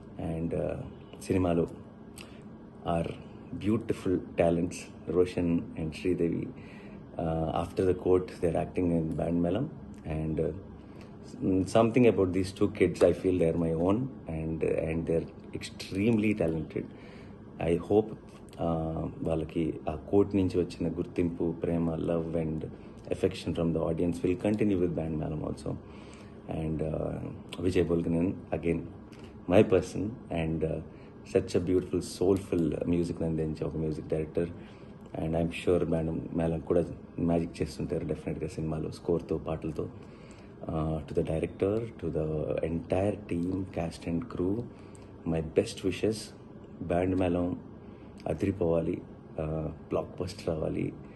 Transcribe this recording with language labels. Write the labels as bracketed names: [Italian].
[English] And సినిమాలో are beautiful talents Roshan and Sridevi. After the court they are acting in Band Melam. And something about these two kids, I feel they're my own, and they're extremely talented. I hope [Telugu] వాళ్ళకి ఆ court నుంచి వచ్చిన గుర్తింపు, ప్రేమ, [English] Love and affection from the audience will continue with Band Melam also. And Vijay Bulganin again my person, and such a beautiful soulful music [Telugu] అందించే ఒక [English] Music director. And I'm sure [Telugu] band మేళం కూడా magic చేస్తుంటారు డెఫినెట్గా సినిమాలో, స్కోర్తో, పాటలతో. [English] To the director, to the entire team, cast and crew, my best wishes. [Telugu] Band Melam అదిరిపోవాలి, block buster అవ్వాలి.